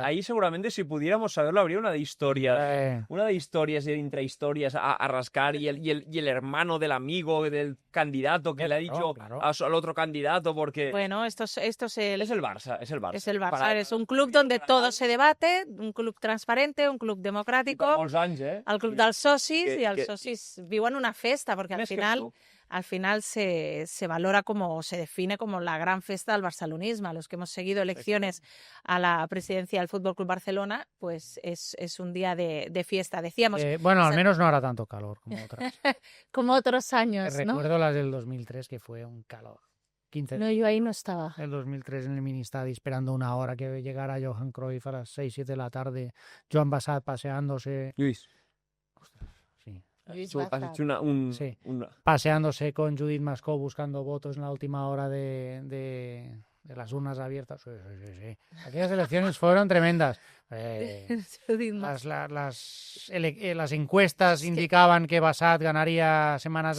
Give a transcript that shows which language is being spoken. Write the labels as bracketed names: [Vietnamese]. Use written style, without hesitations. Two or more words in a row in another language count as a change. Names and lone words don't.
[Spanish] Ahí seguramente si pudiéramos saberlo habría una de historias. Eh, Una de historias y de intrahistorias a rascar y el hermano del amigo del candidato que le ha dicho claro. al otro candidato porque... Bueno, esto es el Es el Barça, es el Barça. Es el Barça. Para- Es un club donde todo se debate, un club transparente, un club [Catalan] I per democràtic, molts anys, el club dels socis, que- i els que- socis viuen una festa, perquè Més que tu. [Spanish] al final se valora como, se define como la gran [Catalan] festa del barcelonisme. [Spanish] A los que hemos seguido elecciones a la presidencia del Fútbol Club Barcelona, pues es un día de fiesta. Decíamos, bueno, al esa- menos no hará tanto calor como otras. como otros años, ¿no? Recuerdo las del 2003, que fue un calor. 15 No, yo ahí no estaba. el 2003 en el Ministadi esperando una hora que llegara Johan Cruyff a las 6, 7 de la tarde. Joan Bassat paseándose. Lluís, Sí. Lluís tu has Bassat. hecho Sí. una... Paseándose con Judith Mascó buscando votos en la última hora de las urnas abiertas. Sí. Aquellas elecciones fueron tremendas. Judith Mascó. Las encuestas Es que- indicaban que Bassat ganaría semanas